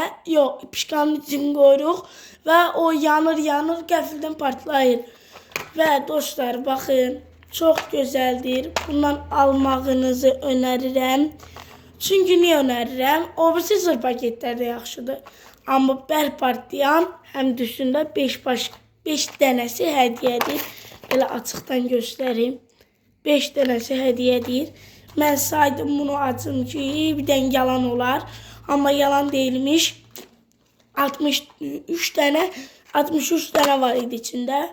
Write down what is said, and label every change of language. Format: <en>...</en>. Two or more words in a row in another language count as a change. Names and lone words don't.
<az>Yok, pişkanın içine qoyuruq ve o yanır, qəfildən partlayır.</az> <tr>Ve dostlar bakın, çok güzeldir. Bundan almağınızı öneririm. Çünkü niye öneririm?</tr> <az>O birisi zır paketlerde yaxşıdır. Ama bər partlayan həm üstündə 5 dənəsi hədiyyədir. Belə açıqdan göstereyim. 5 dənəsi hədiyyədir. Mən saydım bunu açım ki, bir dən yalan olar. Amma yalan deyilmiş. 63 dənə var idi içində.</az>